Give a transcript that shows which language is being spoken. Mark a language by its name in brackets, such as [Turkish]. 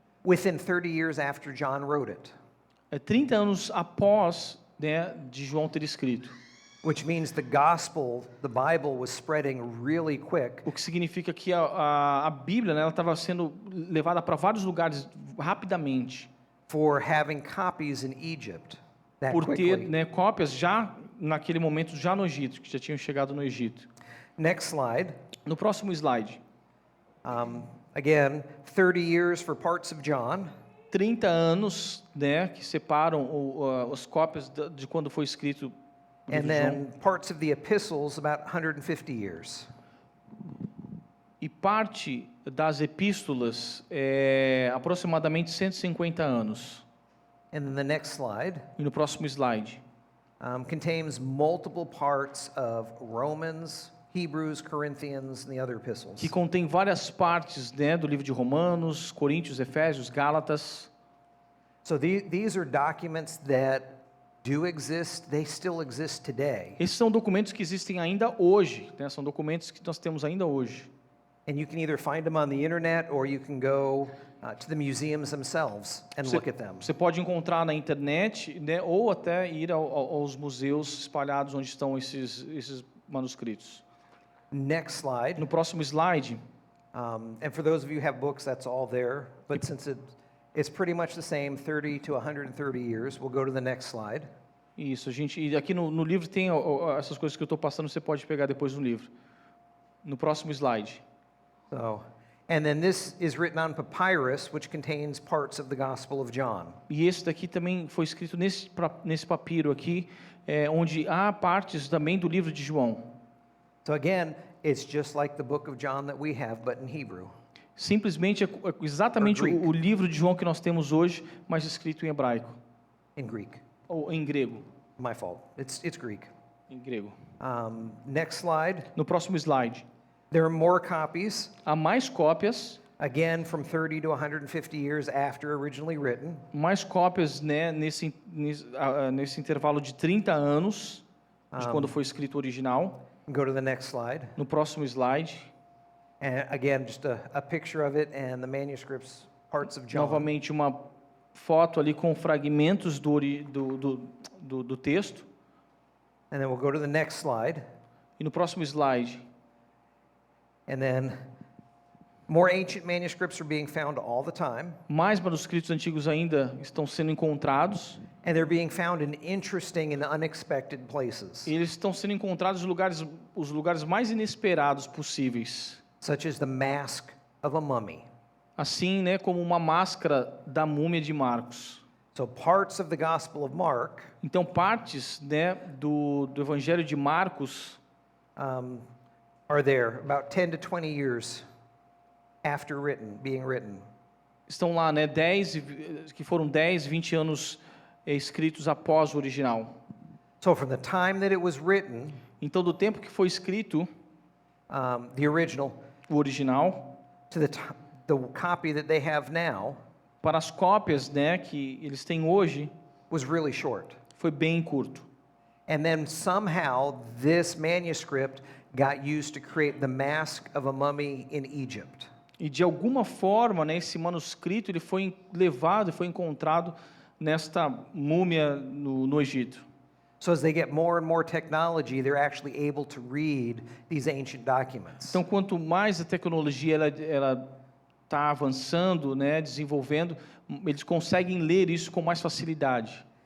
[English] within 30 years after John wrote it, [Portuguese] 30 anos após, né, de João ter escrito. [English] which means the gospel, the Bible, was spreading really quick [Portuguese] O que significa que a Bíblia, né, ela estava sendo levada para vários lugares rapidamente, [English] for having copies in Egypt that [Portuguese] por ter, [English] quickly. [Portuguese] né, cópias já naquele momento, já no Egito, que já tinham chegado no Egito. [English] Next slide. [Portuguese] No próximo slide, [English] Again, 30 years for parts of John, [Portuguese] 30 anos, né, que separam as cópias de quando foi escrito o [English] and [Portuguese] livro de João, [English] then parts of the epistles, about 150 years. [Portuguese] e parte das epístolas, aproximadamente 150 anos. [English] And then the next slide [Portuguese] E no próximo slide, [English] contains multiple parts of Romans, Hebrews, Corinthians, and the other epistles. [Portuguese] que contém várias partes, né, do livro de Romanos, Coríntios, Efésios, Gálatas. [English] So these are documents that do exist, they still exist today. [Portuguese] Esses são documentos que existem ainda hoje, né? São documentos que nós temos ainda hoje. [English] And you can either find them on the internet or you can go to the museums themselves and look at them. [Portuguese] Você pode encontrar na internet, né, ou até ir aos museus espalhados onde estão esses manuscritos. [English] Next slide. [Portuguese] No próximo slide, [English] And for those of you who have books, that's all there. But since it's pretty much the same, 30 to 130 years, we'll go to the next slide. [Portuguese] isso, e aqui no livro tem essas coisas que eu estou passando, você pode pegar depois no livro. No próximo slide. [English] So, and then this is written on papyrus, which contains parts of the Gospel of John. [Portuguese] E esse daqui também foi escrito nesse papiro aqui, onde há partes também do livro de João. [English] So again, it's just like the book of John that we have, but in Hebrew. [Portuguese] Simplesmente é exatamente [English] Or Greek. [Portuguese] o livro de João que nós temos hoje, mas escrito em hebraico [English] In Greek. [Portuguese] ou em grego. [English] My fault. It's Greek. [Portuguese] Em grego. [English] Next slide. [Portuguese] No próximo slide, [English] There are more copies, [Portuguese] há mais cópias, [English] again from 30 to 150 years after originally written. [Portuguese] né, nesse intervalo de 30 anos de quando foi escrito o original. [English] Go to the next slide. [Portuguese] No próximo slide, [English] And again, just a picture of it and the manuscripts, parts of John. [Portuguese] novamente uma foto ali com fragmentos do texto. [English] And then we'll go to the next slide. [Portuguese] E no próximo slide, [English] And then more ancient manuscripts are being found all the time. [Portuguese] mais manuscritos antigos ainda estão sendo encontrados. [English] And they're being found in interesting and unexpected places, [Portuguese] E eles estão sendo encontrados em os lugares mais inesperados possíveis. [English] such as the mask of a mummy. [Portuguese] Assim, né, como uma máscara da múmia de Marcos. [English] So parts of the Gospel of Mark [Portuguese] Então, partes, né, do Evangelho de Marcos [English] are there about 10 to 20 years after being written. [Portuguese] estão lá, né, que foram 10, 20 anos escritos após o original. [English] So from the time that it was written, [Portuguese] Então, do tempo que foi escrito [English] the original, [Portuguese] o original, [English] to the copy that they have now, [Portuguese] para as cópias, né, que eles têm hoje, [English] was really short. [Portuguese] foi bem curto. [English] And then somehow this manuscript got used to create the mask of a mummy in Egypt. [Portuguese] E de alguma forma, né, esse manuscrito ele foi levado e foi encontrado nesta múmia no Egito. [English] So as they get more and more technology, they're actually able to read these ancient documents. [Portuguese] Então, quanto mais a tecnologia ela está avançando, né, desenvolvendo, eles conseguem ler isso com mais facilidade.